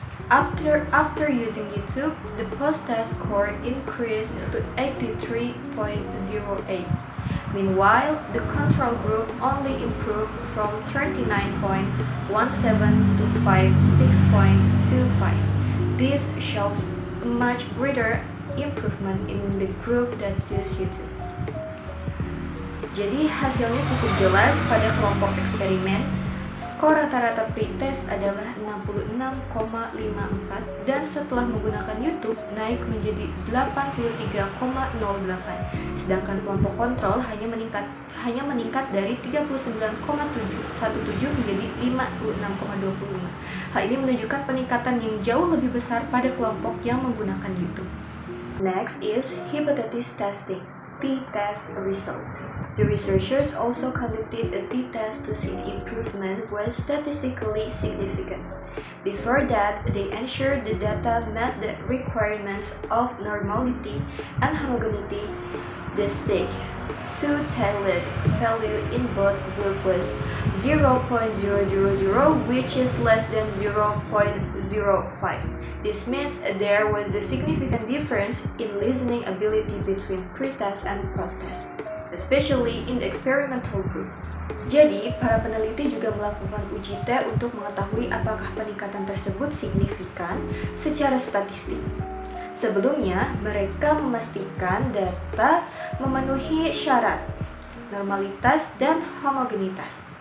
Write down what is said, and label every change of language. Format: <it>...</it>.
<en>After using YouTube, the post-test score increased to 83.08. Meanwhile, the control group only improved from 39.17 to 56.25. This shows a much greater improvement in the group that used YouTube.</en> <id>Jadi hasilnya cukup jelas pada kelompok eksperimen. Skor rata-rata pretest adalah 66,54 dan setelah menggunakan YouTube naik menjadi 83,08. Sedangkan kelompok kontrol hanya meningkat dari 39,17 menjadi 56,25. Hal ini menunjukkan peningkatan yang jauh lebih besar pada kelompok yang menggunakan YouTube.</id> <en>Next is hypothesis testing, t-test result. The researchers also conducted a t-test to see the improvement was statistically significant. Before that, they ensured the data met the requirements of normality and homogeneity. The SIG two-tailed value in both groups was 0.000, which is less than 0.05. This means there was a significant difference in listening ability between pre-test and post-test, especially in the experimental group.</en> <id>Jadi, para peneliti juga melakukan uji T untuk mengetahui apakah peningkatan tersebut signifikan secara statistik. Sebelumnya, mereka memastikan data memenuhi syarat normalitas dan homogenitas.</id>